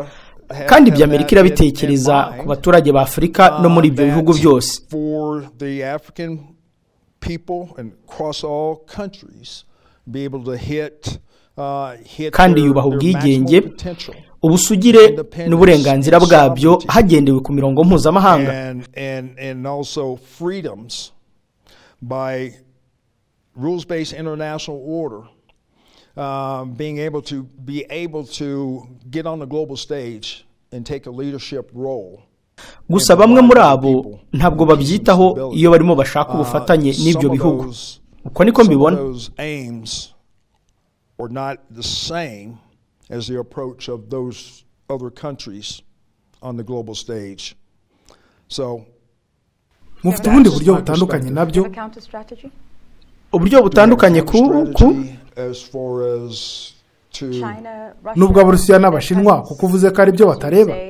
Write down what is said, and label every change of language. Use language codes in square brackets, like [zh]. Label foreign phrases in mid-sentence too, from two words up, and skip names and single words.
[rw] Kandi ibyo Amerika irabitekereza ku baturage ba Afrika no muri ibyo bihugu byose. Kandi yubaha ubwigenge, ubusugire n'uburenganzira bwabyo hagendewe ku mirongo mpuzamahanga. [en] Being able to get on the global stage and take a leadership role. [rw] Gusa bamwe muri abo ntabwo babyitaho iyo barimo bashaka ubufatanye n'ibyo bihugu. Uko niko mbibona. [en] Or not the same as the approach of those other countries on the global stage. So [rw] mufite ubundi buryo butandukanye nabyo. Uburyo butandukanye nubwo Abarusiya n'Abashinwa kuko uvuze ko ari byo batareba.